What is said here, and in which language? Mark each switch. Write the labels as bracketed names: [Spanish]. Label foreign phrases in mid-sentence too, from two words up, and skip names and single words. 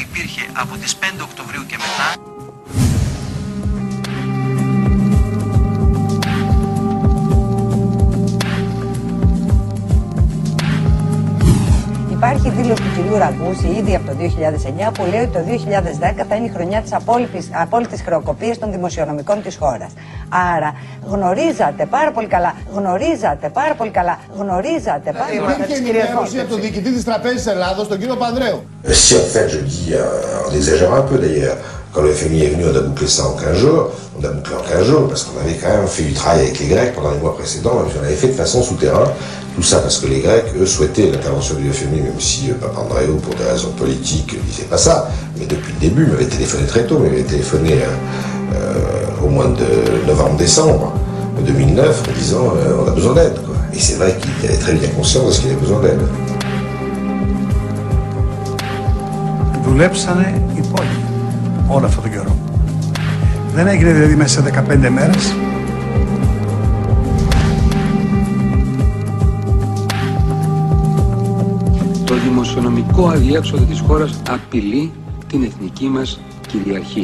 [Greek] Υπάρχει δήλωση του κυρίου Ραγκούση ήδη από το 2009 που λέει ότι το 2010 θα είναι η χρονιά της απόλυτης χρεοκοπίας των δημοσιονομικών της χώρας. Άρα γνωρίζατε πάρα πολύ καλά. Υπήρχε ενημέρωση από τον διοικητή της Τραπέζης Ελλάδος, τον κύριο Πανδρέου. [French] Si en fait, je dis, on exagère un peu d'ailleurs. Quand le FMI est venu, on a bouclé ça en 15 jours. On a bouclé en 15 jours parce qu'on avait quand même fait du travail avec les Grecs pendant les mois précédents. Et puis on avait fait de façon souterrain. Tout ça parce que les Grecs, eux, souhaitaient l'intervention du FMI, même si Papandreou, pour des raisons politiques, ne disait pas ça. Mais depuis le début, il m'avait téléphoné très tôt. Il m'avait téléphoné au mois de novembre-décembre 2009 en disant on a besoin d'aide. Et c'est vrai qu'il avait très bien conscience de ce qu'il avait besoin d'aide. [Greek] Του δουλέψανε υπόγεια όλο αυτόν τον καιρό. Δεν έγινε δηλαδή μέσα σε 15 μέρες. Το δημοσιονομικό αδιέξοδο της χώρας απειλεί την εθνική μας κυριαρχία.